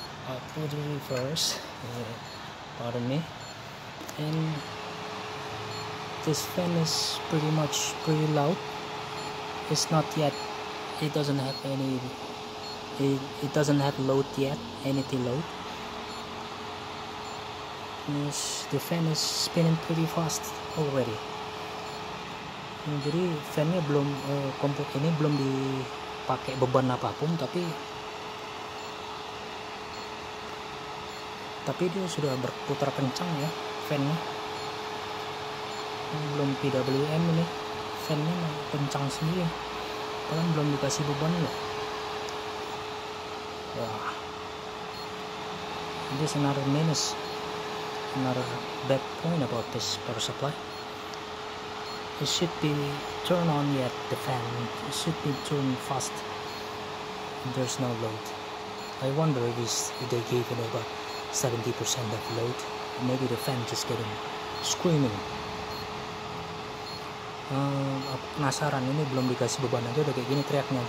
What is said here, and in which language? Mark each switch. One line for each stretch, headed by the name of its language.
English: I put it reverse, pardon me. And this fan is pretty loud. It's not yet, it doesn't have any, it doesn't have load yet, anything load. Yes, the fan is spinning pretty fast already.
Indonesian: Jadi fannya belum, kompor ini belum dipakai beban apapun, tapi dia sudah berputar kencang ya fannya. Belum PWM ini, fannya kencang sendiri, padahal belum dikasih beban loh.
English: Wah, this is another minus, another bad point about this power supply. It should be turned on yet, the fan, it should be turned fast. There's no load. I wonder if they gave it about 70% of load. Maybe the fan just getting screaming.
Indonesian: Aku penasaran, ini belum dikasih beban aja udah kayak gini teriaknya.